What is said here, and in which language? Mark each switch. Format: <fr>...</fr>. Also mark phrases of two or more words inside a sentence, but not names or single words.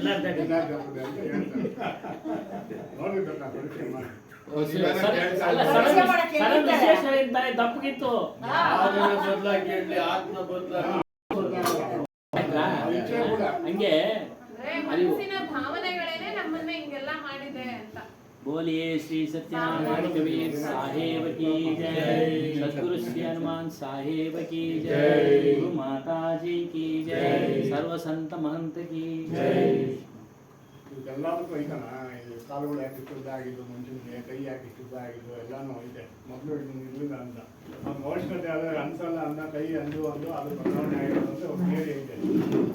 <kn>ಅಂತ ಹೇಳ್ತಾರೆ. ನೋಡ್ಬೇಕು ಪರೀಕ್ಷೆ ಮಾಡಿ. ದಪ್ಪಗಿತ್ತು ಹಂಗೆ ಮನಸ್ಸಿನ ಭಾವನೆಗಳೇನೆ ನಮ್ಮನ್ನ ಹಿಂಗೆಲ್ಲ ಮಾಡಿದೆ ಅಂತ.</kn> <hi>बोलिए श्री सत्यनारायण कबीर साहेब की जय, सद्गुरु श्री हनुमान साहेब की जय, गुरु माता जी की जय, सर्व संत महंत की जय.</hi> <kn>ಎಲ್ಲದಕ್ಕೂ ಐತನ, ಕಾಲುಗಳು ಯಾಕೆ ಇಷ್ಟದ್ದಾಗಿದ್ದು, ಮನುಷ್ಯನಿಗೆ ಕೈ ಯಾಕೆ ಇಷ್ಟದ್ದಾಗಿದ್ದು ಎಲ್ಲಾನು ಐತೆ. ಮೊದಲು ಇರಲಿಲ್ಲ ಅಂತ ಅವ್ನು ಅವಶ್ಯಕತೆ ಆದರೆ ಅನ್ಸಲ್ಲ ಅನ್ನ ಕೈ ಅಂದು ಅದು ಬದಲಾವಣೆ ಆಗಿರೋದು ಒಂದು ಥಿಯರಿ ಐತೆ.</kn>